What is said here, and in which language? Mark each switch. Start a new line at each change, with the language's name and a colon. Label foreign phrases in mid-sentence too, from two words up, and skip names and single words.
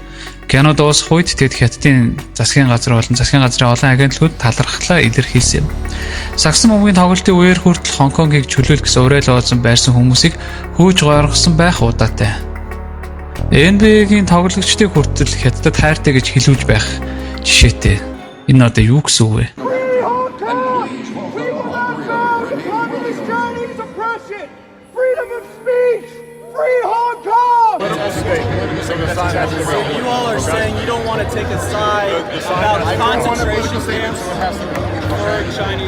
Mongolian: Кино дуусах үед тэд Хятадын засгийн газар болон засгийн газрын олон агентлагууд талархлаа илэрхийлсэн юм. Сагсан бөмбөгийн тоглолтын үеэр хүртэл Хонконгийг чөлөөлөх гэсэн уриалга олсон байрсан хүмүүсийг хөөж гооргосон байх удаатай. NBA-гийн тоглогчдыг хүртэл Хятадд хайртай гэж хэлүүлж байх жишээтэй. Энэ одоо юу гэсэн үг вэ?
English: You all are saying you don't want to take a side about concentration camps for Chinese.